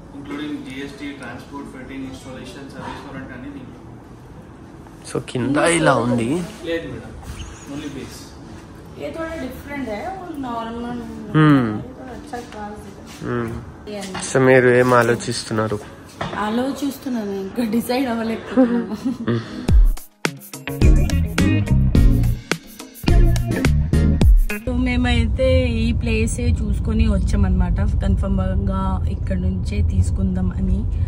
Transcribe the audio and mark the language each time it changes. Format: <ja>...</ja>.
<te>Including GST, transport, fitting, installation, service warranty అన్ని దీంట్లో. So కింద ఇలా ఉంది. లేదు మేడం, ఓన్లీ బేస్.</te> <hi>ये थोड़ा डिफरेंट है और नॉर्मल अच्छा क्लास है.</hi> <te>సో మీరు ఏం ఆలోచిస్తున్నారు? ఆలోచిస్తున్నాను, ఇంకా డిసైడ్ అవ్వలేకపోతున్నాను. మేమైతే ఈ ప్లేసే చూసుకొని వచ్చామన్నమాట. కన్ఫర్మ్ గా ఇక్కడ నుంచే తీసుకుందాం అని.</te>